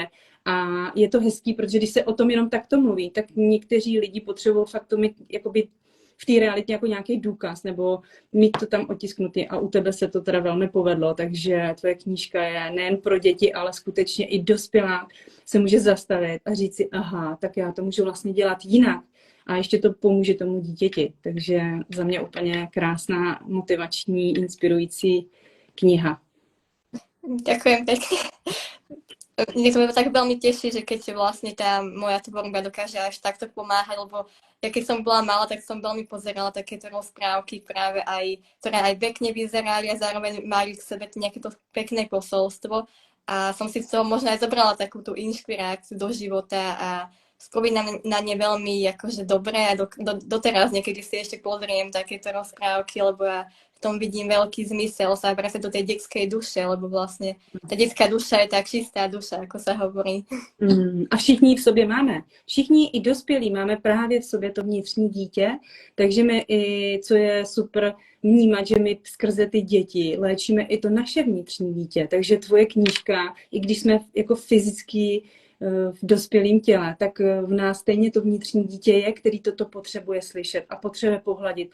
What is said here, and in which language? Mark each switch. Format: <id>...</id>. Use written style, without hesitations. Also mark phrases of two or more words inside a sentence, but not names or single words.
<cs>A je to hezký, protože když se o tom jenom takto mluví, tak někteří lidi potřebují fakt to mít jakoby v té realitě jako nějaký důkaz, nebo mít to tam otisknutý a u tebe se to teda velmi povedlo, takže tvoje knížka je nejen pro děti, ale skutečně i dospělák se může zastavit a říct si, aha, tak já to můžu vlastně dělat jinak a ještě to pomůže tomu dítěti, takže za mě úplně krásná, motivační, inspirující kniha.</cs> <sk>Ďakujem pekne. Mne to tak veľmi teší, že keď vlastne tá moja tvorba dokáže až takto pomáhať, lebo ja keď som bola malá, tak som veľmi pozerala takéto rozprávky práve aj, ktoré aj pekne vyzerali a zároveň mali k sebe nejaké to pekné posolstvo a som si z toho možno aj zobrala takú tú inšpiráciu do života a spomínam na ne veľmi akože dobré a doteraz niekedy si ešte pozriem takéto rozprávky, lebo ja v tom vidím veľký zmysel sa presne do tej detskej duše, lebo vlastne tá detská duša je tak čistá duša, ako sa hovorí.</sk> <cs>A všichni v sobě máme. Všichni i dospělí máme právě v sobě to vnitřní dítě, takže my i, co je super vnímat, že my skrze ty děti léčíme i to naše vnitřní dítě. Takže tvoje knížka, i když jsme jako fyzicky v dospělém těle, tak v nás stejně to vnitřní dítě je, který toto potřebuje slyšet a potřebuje pohladit.</cs>